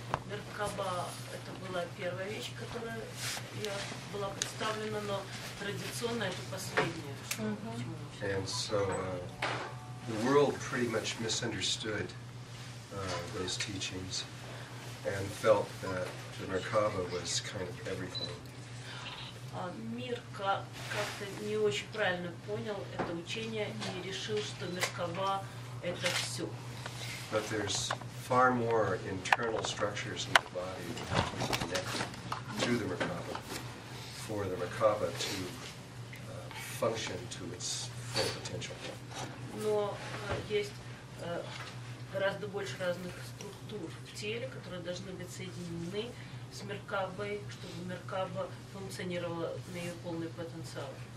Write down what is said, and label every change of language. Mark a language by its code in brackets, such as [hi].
[ru] Меркаба — это была первая вещь, которая была представлена, но традиционно это последняя. [en] And so the world pretty much misunderstood those teachings and felt that the Merkaba was kind of everything. [ru] Мир как-то не очень правильно понял это учение и решил, что Меркаба — это все. [en] But there's far more internal structures in the body that have to be connected to the Merkaba for the Merkaba to function to its full potential. [ru] Но есть гораздо больше разных структур в теле, которые должны быть соединены с Меркабой, чтобы Меркаба функционировала на ее полный потенциал.